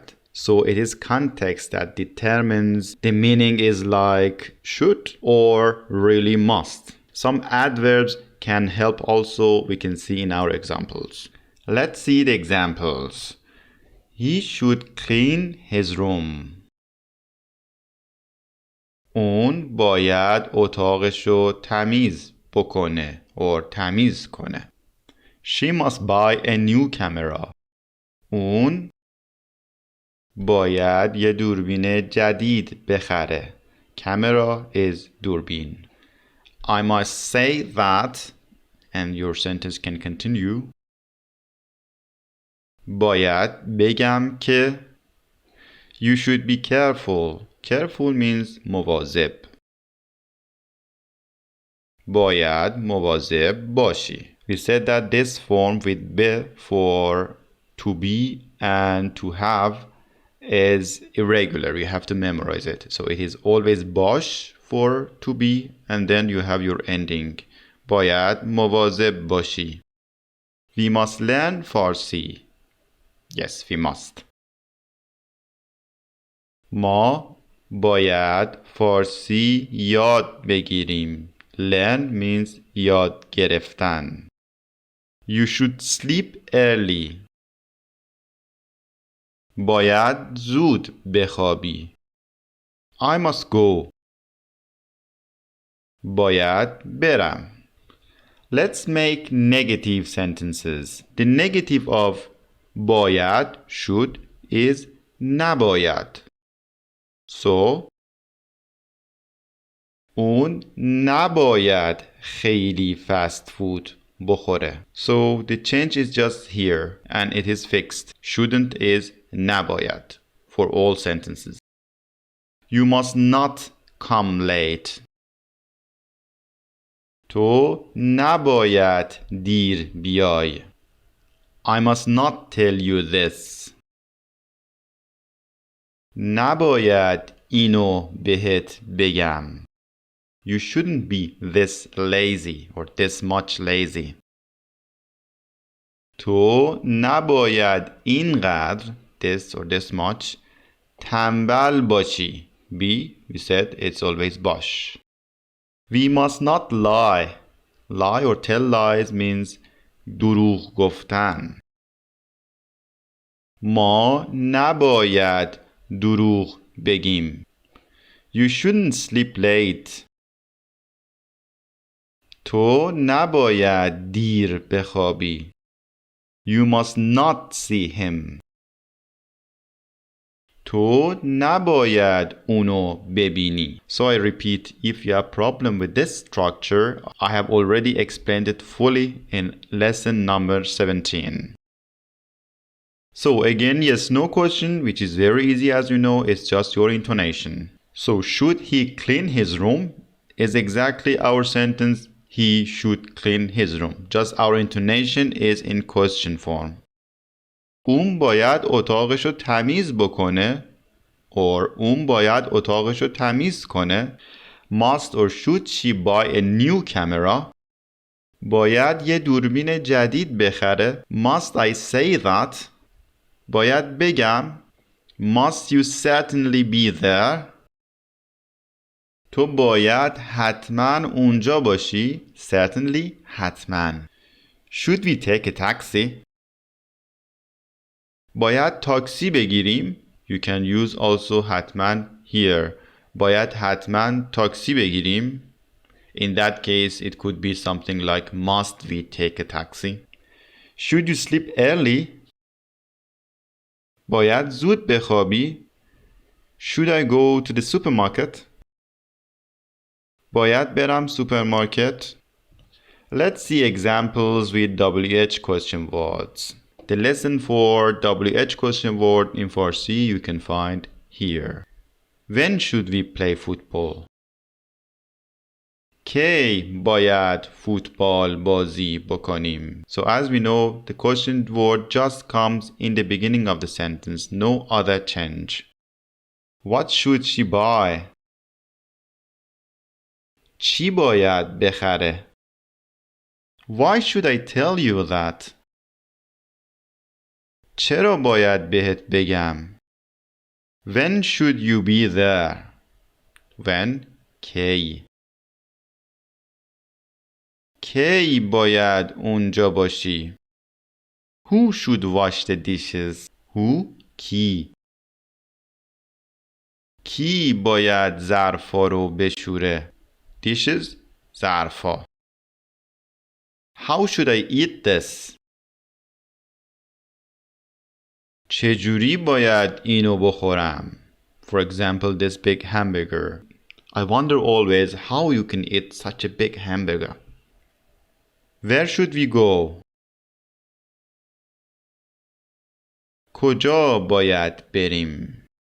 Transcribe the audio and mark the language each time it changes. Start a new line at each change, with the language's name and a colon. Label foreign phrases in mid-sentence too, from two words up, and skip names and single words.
English: So it is context that determines the meaning is like should or really must. Some adverbs can help also, we can see in our examples. Let's see the examples. He should clean his room.
Persian: اون باید اتاقشو تمیز بکنه or تمیز کنه.
English: She must buy a new camera.
Persian: اون باید یه دوربین جدید بخره.
English: Camera is دوربین. I must say that, and your sentence can continue.
Persian: باید بگم که
English: you should be careful. Careful means
Persian: مواظب. باید مواظب باشی.
English: We said that this form with be for to be and to have is irregular. You have to memorize it. So it is always باش for to be, and then you have your ending.
Persian: باید مواظب باشی.
English: We must learn Farsi. Yes, we must.
Persian: ما باید فارسی یاد بگیریم.
English: Learn means یاد گرفتن. You should sleep early.
Persian: باید زود بخوابی.
English: I must go.
Persian: باید برم.
English: Let's make negative sentences. The negative of باید, should, is نباید.
Persian: So, اون نباید خیلی
English: fast food
Persian: بخوره.
English: So the change is just here and it is fixed. Shouldn't is نباید for all sentences. You must not come late.
Persian: تو نباید دیر بیای.
English: I must not tell you this.
Persian: نباید اینو بهت بگم.
English: You shouldn't be this lazy or this much lazy.
Persian: تو نباید اینقدر,
English: this or this much,
Persian: تنبل باشی.
English: Be, we said it's always باش. We must not lie. Lie or tell lies means
Persian: دروغ گفتن. ما نباید دروغ بگیم.
English: You shouldn't sleep late.
Persian: تو نباید دیر بخوابی.
English: You must not see him.
Persian: تو نباید اونو ببینی.
English: So I repeat, if you have problem with this structure, I have already explained it fully in lesson number 17. So again, yes, no question, which is very easy as you know, it's just your intonation. So should he clean his room is exactly our sentence, he should clean his room. Just our intonation is in question form.
Persian: اون باید اتاقشو تمیز بکنه or اون باید اتاقشو تمیز کنه.
English: Must or should she buy a new camera?
Persian: باید یه دوربین جدید بخره.
English: Must I say that?
Persian: باید بگم
English: Must you certainly be there?
Persian: تو باید حتما اونجا باشی.
English: Certainly, حتما. Should we take a taxi?
Persian: باید تاکسی بگیریم.
English: You can use also حتما here.
Persian: باید حتما تاکسی بگیریم.
English: In that case, it could be something like must we take a taxi? Should you sleep early?
Persian: باید زود بخوابی.
English: Should I go to the supermarket?
Persian: باید برم سوپرمارکت.
English: Let's see examples with WH question words. The lesson for WH question word in Farsi you can find here. When should we play football?
Persian: کی باید فوتبال بازی بکنیم.
English: So as we know, the question word just comes in the beginning of the sentence, no other change. What should she buy?
Persian: چی باید بخره؟
English: Why should I tell you that?
Persian: چرا باید بهت بگم؟
English: When should you be there? When?
Persian: کی. کی باید اونجا باشی؟
English: Who should wash the dishes? Who?
Persian: کی. کی باید ظرفا رو بشوره؟
English: Dishes? ظرفا. How should I eat this?
Persian: چجوری باید اینو بخورم؟
English: For example, this big hamburger. I wonder always how you can eat such a big hamburger. Where should we go?
Persian: کجا باید بریم؟